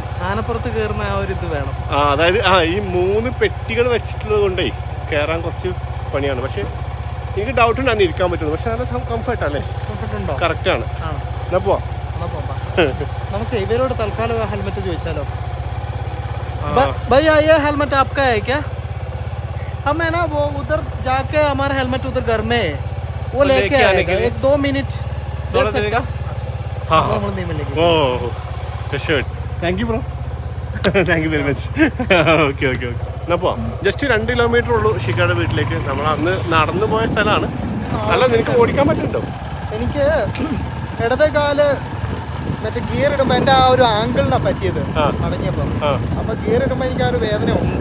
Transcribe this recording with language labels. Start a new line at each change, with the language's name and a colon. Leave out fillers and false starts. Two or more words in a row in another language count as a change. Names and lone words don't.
Malayalam: ആനപ്പുറത്ത് കയറുന്ന ആ ഒരു ഇത് വേണം. അതായത് ഈ 3 പെട്ടികൾ വെച്ചിട്ടുള്ളത് കൊണ്ടേ കയറാൻ കുറച്ച് പണിയാണ്. പക്ഷെ എനിക്ക് ഡൗട്ട് ഉണ്ട് അന്ന് ഇരിക്കാൻ പറ്റുന്നു. പക്ഷെ നല്ല കംഫർട്ട് അല്ലേ? കറക്റ്റ് ആണ്. എന്നാ പോവാം. നമുക്ക് ഇവരോട് തൽക്കാലം ഹെൽമെറ്റ് ചോദിച്ചാലോ?
Hindi: भैया ये हेलमेट आपका है क्या? हम है ना वो उधर जाके हमारा हेलमेट उधर घर में है, वो लेके आएगा. 1-2 मिनट दे सकता? हाँ नहीं मिलेगी.
English: oh sure. thank you bro, thank you very much.
Malayalam: ഓക്കെ ഓക്കെ ഓക്കെ, എന്നാൽ പോവാം. ജസ്റ്റ് 2 കിലോമീറ്റർ ഉള്ളൂ ഷിഖയുടെ വീട്ടിലേക്ക്. നമ്മൾ അന്ന് നടന്നു പോയ സ്ഥലമാണ്. അല്ല, നിനക്ക് ഓടിക്കാൻ പറ്റുന്നുണ്ടോ? എനിക്ക് ഇടത്തെ കാല് മറ്റേ ഗിയർ ഇടുമ്പോ എന്റെ ആ ഒരു ആംഗിളിനാ പറ്റിയത് മടങ്ങിയപ്പോ. അപ്പൊ ഗിയർ ഇടുമ്പോ എനിക്ക് ആ ഒരു വേദന ഉണ്ട്.